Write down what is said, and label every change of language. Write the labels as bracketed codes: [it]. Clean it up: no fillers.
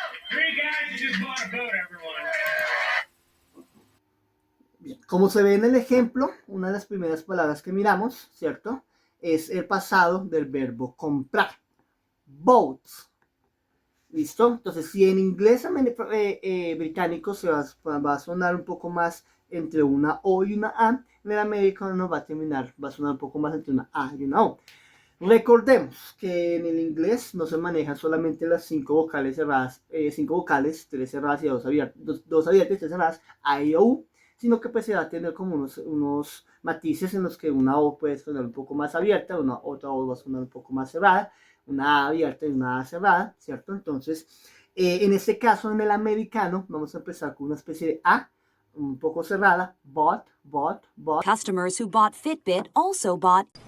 [en] Three guys who just bought a boat, everyone. [es] Bien, como se ve en el ejemplo, una de las primeras palabras que miramos, ¿cierto? Es el pasado del verbo comprar. Boat. ¿Listo? Entonces, si en inglés británico se va a sonar un poco más entre una O y una A, en el americano va a sonar un poco más entre una A y una O. Recordemos que en el inglés no se manejan solamente las 5 vocales cerradas, 5 vocales, 3 cerradas y 2 abiertas, 2 abiertas y 3 cerradas, A y O, sino que pues se va a tener como unos matices en los que una O puede sonar un poco más abierta, otra O va a sonar un poco más cerrada, una A abierta y una A cerrada, ¿cierto? Entonces, en este caso, en el americano, vamos a empezar con una especie de A, un poco cerrada, bought. [en] Customers who bought Fitbit also bought